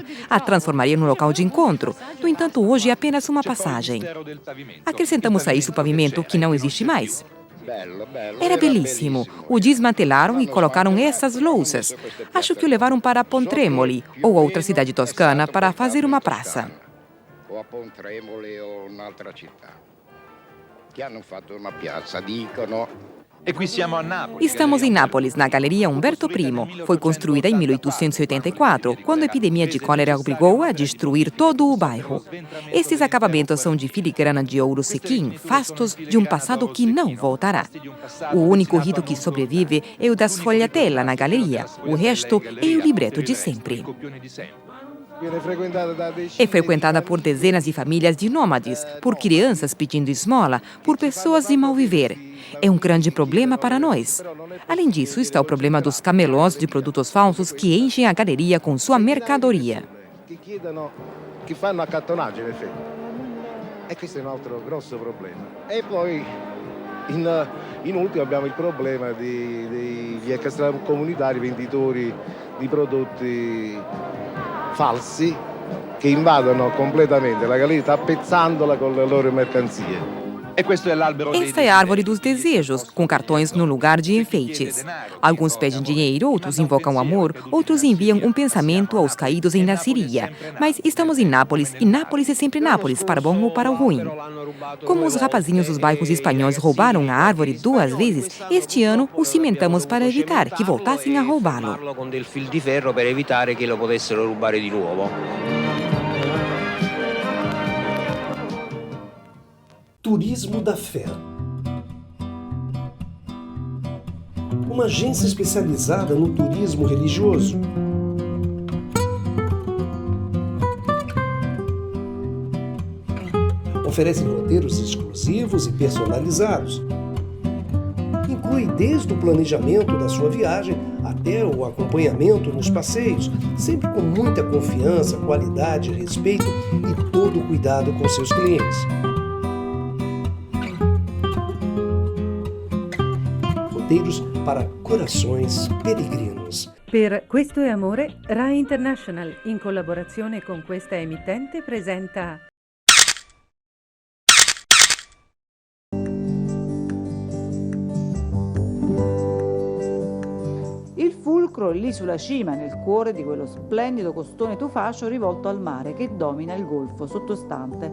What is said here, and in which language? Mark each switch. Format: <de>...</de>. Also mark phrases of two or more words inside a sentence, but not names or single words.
<pt>A transformaria num local de encontro. No entanto, hoje é apenas uma passagem. Acrescentamos a isso o pavimento, que não existe mais. Era belíssimo. O desmantelaram e colocaram essas louças. Acho que o levaram para Pontremoli ou outra cidade toscana para fazer uma praça.</pt> <it>O a Pontremoli o un'altra città che hanno fatto una piazza, dicono.</it> <pt>Estamos em Nápoles, na Galeria Umberto I. Foi construída em 1884, quando a epidemia de cólera obrigou a destruir todo o bairro. Estes acabamentos são de filigrana de ouro sequim, fastos de um passado que não voltará. O único rito que sobrevive é o das sfogliatella na galeria. O resto é o libreto de sempre. É frequentada por dezenas de famílias de nômades, por crianças pedindo esmola, por pessoas de mal viver. É um grande problema para nós. Além disso, está o problema dos camelós de produtos falsos que enchem a galeria com sua mercadoria.</pt> <it>Que fanno accattonaggio, in effetti. E questo è un altro grosso problema. E poi, in ultimo, abbiamo il problema degli extracomunitari venditori di prodotti falsi che invadono completamente la galleria tappezzandola con le loro mercanzie.</it> <pt>Esta é a árvore dos desejos, com cartões no lugar de enfeites. Alguns pedem dinheiro, outros invocam amor, outros enviam um pensamento aos caídos em Nasiriyah. Mas estamos em Nápoles, e Nápoles é sempre Nápoles, para bom ou para o ruim. Como os rapazinhos dos bairros espanhóis roubaram a árvore 2 vezes, este ano o cimentamos para evitar que voltassem a roubá-lo.</pt> <it>Con del fil di ferro per evitare che lo potessero rubare di nuovo.</it> <pt>Turismo da Fé. Uma agência especializada no turismo religioso. Oferece roteiros exclusivos e personalizados. Inclui desde o planejamento da sua viagem até o acompanhamento nos passeios, sempre com muita confiança, qualidade, respeito e todo o cuidado com seus clientes. Roteiros para corações peregrinos.</pt> <it>Per Questo è Amore, Rai International, in collaborazione con questa emittente, presenta Il fulcro è lì sulla cima, nel cuore di quello splendido costone tufaceo rivolto al mare che domina il golfo sottostante.</it>